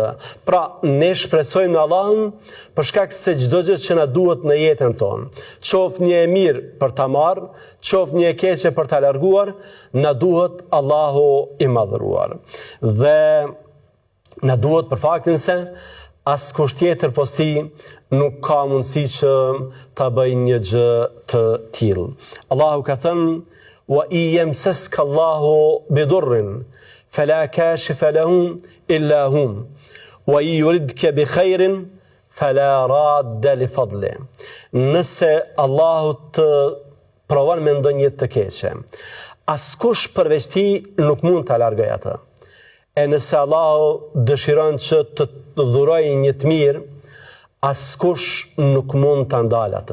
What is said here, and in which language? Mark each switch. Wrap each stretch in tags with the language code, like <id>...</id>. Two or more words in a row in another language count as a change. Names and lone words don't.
<sq>Pra, ne shpresojmë në Allahun për shkak se çdo gjë që na duhet në jetën tonë, qoftë një e mirë për ta marrë, qoftë një e keqe për ta larguar, na duhet Allahu i madhëruar. Dhe na duhet për faktin se askush tjetër posti nuk ka mundësi që ta bëj një gjë të tillë. Allahu ka thënë:</sq> <ar>"وإن يمسسك الله بضر فلا كاشف له إلا هو وإن يردك بخير فلا راد لفضله."</ar> <sq>Nëse Allahu të provon me ndonjë të keqe, askush përveç tij nuk mund ta largojë atë. E nëse Allahu dëshiron që të dhurojë një të mirë, askush nuk mund të ndalë atë.</sq>